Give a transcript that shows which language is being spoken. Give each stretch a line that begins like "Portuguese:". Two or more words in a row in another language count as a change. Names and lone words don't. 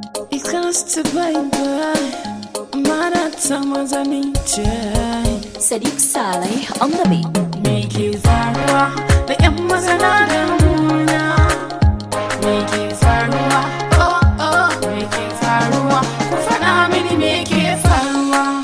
English: It comes to baby,
Hausa: mana ta maza ni ce.
English: Sadiq Saleh on the beat.
Hausa: Me ke faruwa da ƴan maza na damuna? Me ke faruwa? Oh, oh, me ke faruwa? Ku faɗa mini me ke faruwa?